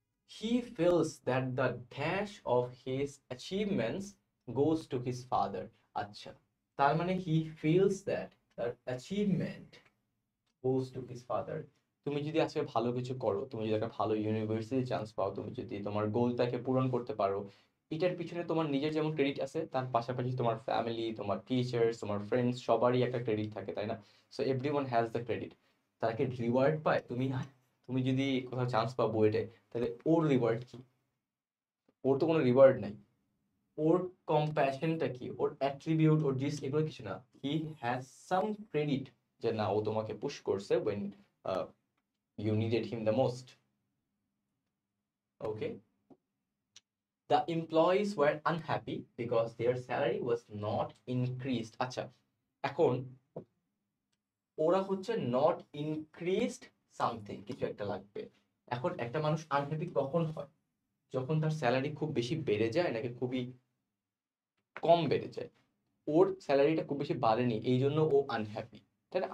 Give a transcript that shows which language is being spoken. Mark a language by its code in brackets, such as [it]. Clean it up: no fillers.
[en] He feels that the dash of his achievements goes to his father. [bn] আচ্ছা, তার মানে [en] he feels that the achievement goes to his father. [bn] তুমি যদি আজকে ভালো কিছু করো, তুমি যদি একটা ভালো ইউনিভার্সিটি চান্স পাও, তুমি যদি তোমার গোলটাকে পূরণ করতে পারো, এটার পিছনে তোমার নিজের যেমন ক্রেডিট আছে, তার পাশাপাশি তোমার ফ্যামিলি, তোমার টিচার্স, তোমার ফ্রেন্ডস, সবারই একটা ক্রেডিট থাকে, তাই না? [en] So everyone has the credit. [bn] তারা কি রিওয়ার্ড পায়? তুমি যদি কোথাও চান্স পাও বুয়েটে, তাহলে ওর রিওয়ার্ড কি? ওর তো কোনো রিওয়ার্ড নাই। ওর কম্প্যাশনটা কি, ওর অ্যাট্রিবিউট, ওর জিস, এগুলো কিছু না। [en] he has some credit, [bn] যে না ও তোমাকে পুশ করছে [en] when you needed him the most. Okay. The employees were unhappy because their salary was not increased. [bn] আচ্ছা, এখন ওরা হচ্ছে নট ইনক্রিজড সামথিং, কিছু একটা লাগবে। এখন একটা মানুষ আনহ্যাপি কখন হয়? যখন তার স্যালারি খুব বেশি বেড়ে যায় নাকি খুবই কম বেড়ে যায়। ওর স্যালারিটা খুব বেশি বাড়েনি, এই জন্য ও আনহ্যাপি। তাই না?